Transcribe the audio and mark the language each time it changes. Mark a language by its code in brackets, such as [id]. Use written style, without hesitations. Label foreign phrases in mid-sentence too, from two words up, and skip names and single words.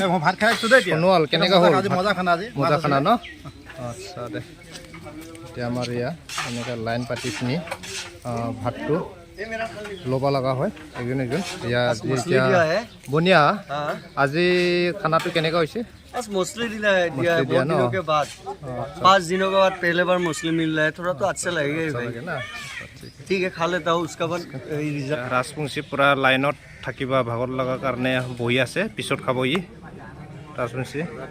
[as] মই ভাত খাই আছোঁ দেই এতিয়া। শুনোৱাল কেনেকুৱা হ'ল? আজি মজা খানা আজি। মজা খানা ন? আচ্ছা দে। এতিয়া আমাৰ এনেকুৱা লাইন পাতি পিনি ভাতটো ল'ব লগা হয় একজন একজন। এতিয়া বনিয়া আজি খানাটো কেনেকুৱা হৈছে? [hi] बस मछली दिला है दिया है बहुत दिनों के बाद 5 दिनों के बाद पहले बार मछली मिल रहा है थोड़ा तो अच्छा लगेगा ही भाई ठीक है खा लेता हूँ उसका बाद [as] ৰাজবংশী পূৰা লাইনত থাকিবা ভাগৰ লগা কাৰণে বহি আছে পিছত খাব ই ৰাজবংশী